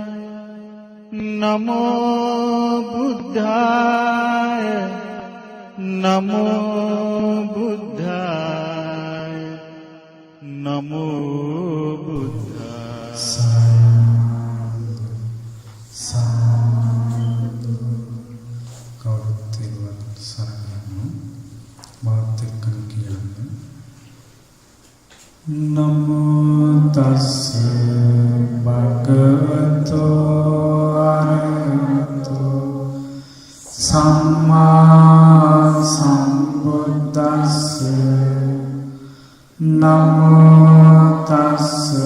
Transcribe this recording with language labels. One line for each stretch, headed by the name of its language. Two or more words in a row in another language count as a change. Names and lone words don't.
Pali: නමෝ බුද්ධාය නමෝ බුද්ධාය නමෝ බුද්ධාය
Sinhala: සාදු කවුරුත් සරණයි මාත් එක්ක කියන්නේ
Pali: නමෝ තස්ස භගවතෝ අරහතෝ සම්මා සම්බුද්දස්ස නමෝ තස්ස